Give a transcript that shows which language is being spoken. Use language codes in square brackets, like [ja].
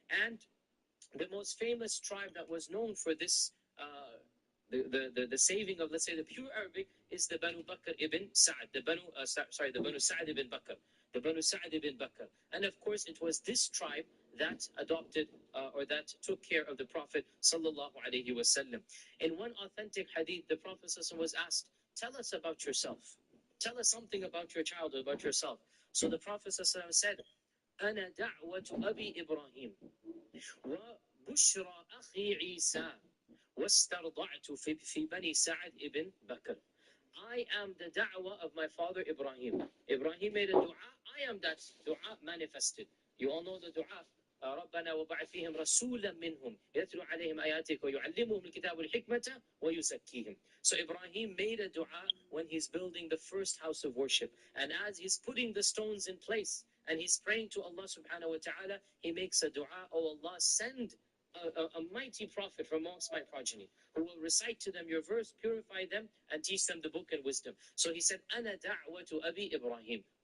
[en] And the most famous tribe that was known for this, the saving of, let's say, the pure Arabic, is the Banu Bakr ibn Sa'd, the Banu Sa'd ibn Bakr. The Banu Sa'd ibn Bakr. And of course, it was this tribe that adopted or that took care of the Prophet sallallahu alaihi wasallam. In one authentic hadith, the Prophet was asked, tell us about yourself. Tell us something about your childhood, about yourself. So the Prophet said, [ar] أنا دعوة أبي إبراهيم وبشرى أخي عيسى واسترضعت في بني سعد ibn Bakr. [en] I am the da'wah of my father Ibrahim. Ibrahim made a dua. I am that dua manifested. You all know the dua. [ar] ربنا وبعث فيهم رسولا منهم يتلو عليهم آياتك ويعلمهم الكتاب والحكمة ويزكيهم. [en] So Ibrahim made a dua when he's building the first house of worship. And as he's putting the stones in place and he's praying to Allah subhanahu wa ta'ala, he makes a dua, oh Allah, send a mighty prophet from amongst my progeny who will recite to them your verse, purify them, and teach them the book and wisdom. So he said, [ar] أنا دعوة أبي إبراهيم.